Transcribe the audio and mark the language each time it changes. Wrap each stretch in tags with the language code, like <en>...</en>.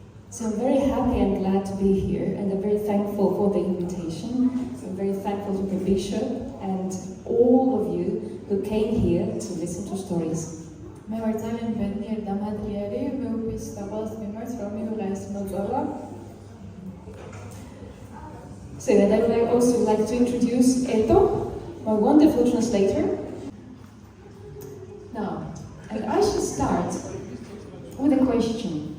<en>So I'm very happy and glad to be here, and I'm very thankful for the invitation. I'm very thankful to the bishop and all of you who came here to listen to stories.</en> <ka>მე ვარ ძალიან ბედნიერი და მადლიერი, მეუბნის და ყველას მიმართ, რომ მიიღო ეს მოწვევა.</ka> <en>So and I would also like to introduce Edo, my wonderful translator. Now, and I should start with a question.</en>